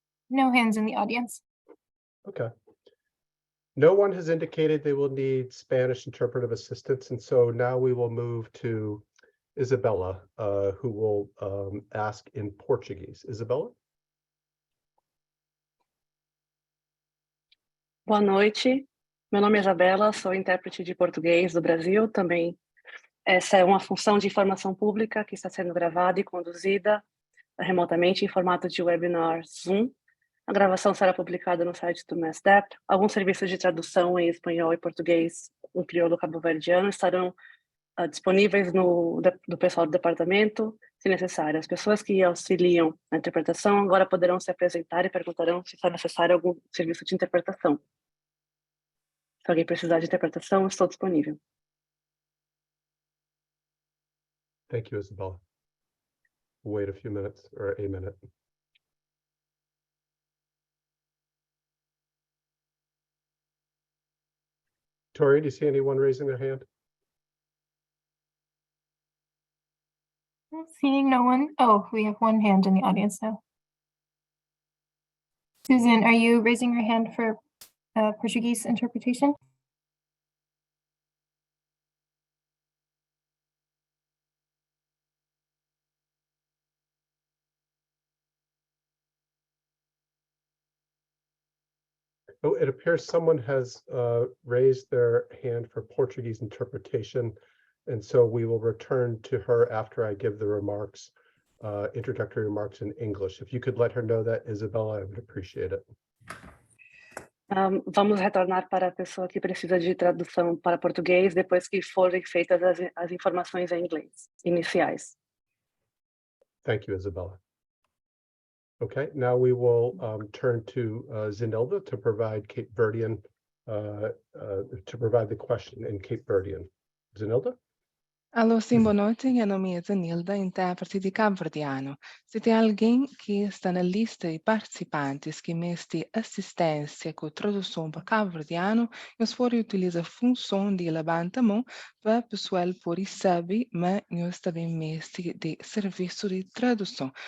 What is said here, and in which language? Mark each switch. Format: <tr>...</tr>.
<en>No hands in the audience. Okay. No one has indicated they will need Spanish interpretive assistance, and so now we will move to Isabella, who will ask in Portuguese. Isabella?</en> <pt>Boa noite, meu nome é Isabela, sou intérprete de português do Brasil também. Essa é uma função de informação pública que está sendo gravada e conduzida remotamente em formato de webinar Zoom. A gravação será publicada no site do MassDEP. Alguns serviços de tradução em espanhol e português, em crioulo cabo-verdiano, estarão disponíveis do pessoal do departamento, se necessário. As pessoas que auxiliam na interpretação agora poderão se apresentar e perguntarão se está necessário algum serviço de interpretação. Se alguém precisar de interpretação, estou disponível.</pt> <en>Thank you, Isabella. We'll wait a few minutes, or a minute. Tori, do you see anyone raising their hand? Seeing no one. Oh, we have one hand in the audience now. Susan, are you raising your hand for Portuguese interpretation? Oh, it appears someone has raised their hand for Portuguese interpretation, and so we will return to her after I give the remarks, introductory remarks in English. If you could let her know that, Isabella, I would appreciate it.</en> <pt>Vamos retornar para a pessoa que precisa de tradução para português depois que forem feitas as informações em inglês iniciais.</pt> <en>Thank you, Isabella. Okay, now we will turn to Zinilda to provide Cape Verdean, to provide the question in Cape Verdean. Zinilda?</en> <pt>Alô, sim, boa noite. Meu nome é Zanilda, intérprete de cabo-verdiano. Se tem alguém que está na lista de participantes que mestre assistência com tradução para cabo-verdiano, nós podemos utilizar a função de levantar a mão para o pessoal poder saber, mas nós também mestre de serviço de tradução.</pt>